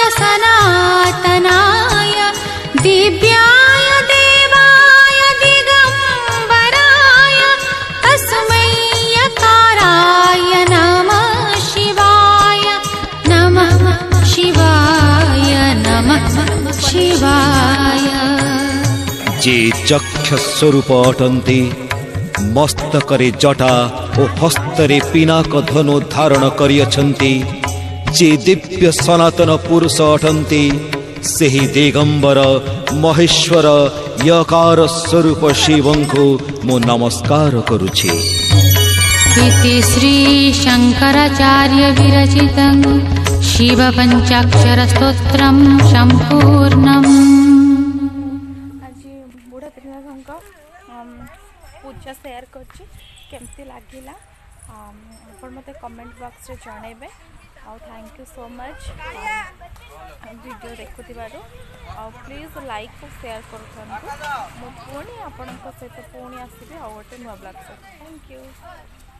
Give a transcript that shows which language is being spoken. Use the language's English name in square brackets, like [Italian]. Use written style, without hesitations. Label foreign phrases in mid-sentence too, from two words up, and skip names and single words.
[Sanskrit] सनातनाय दिव्याय देवाय दिगंबराय तस्मै यकाराय नमः शिवाय नमः शिवाय नमः शिवाय। [Odia] ଯେ ଚକ୍ଷ ସ୍ୱରୂପ ଅଟନ୍ତି ମସ୍ତକରେ ଜଟା और ହସ୍ତରେ ପିନାକ ଧନୁ ଧାରଣ କରିଅଛନ୍ତି ଯେ ଦିବ୍ୟ ସନାତନ ପୁରୁଷ ଅଟନ୍ତି ସେହି ଦିଗମ୍ବର ମହେଶ୍ୱର ୟକାର ସ୍ୱରୂପ ଶିବଙ୍କୁ ମୁ ନମସ୍କାର କରୁଛି। [Sanskrit] इति श्री शंकराचार्य विरचितं शिव पंचाक्षर स्तोत्रम संपूर्णम्। [Odia] ଆଜ ବୁଢ଼ା ତ୍ରିନାଥ ପୂଜା ଶେୟର କରଛି କେମିତି ଲାଗିଲା ଆପଣ ମତେ [English] comment box [Odia] ରେ ଜଣେବେ। [English] thank you so much video देखुथिबारु। please like और शेयर करूँ। [Odia] ମୁ ପୁଣି ଆପଣ ସହିତ ପୁଣି ଆସବି ଆ ଗୋଟେ ନୂଆ ବ୍ଲଗ। [English] thank you.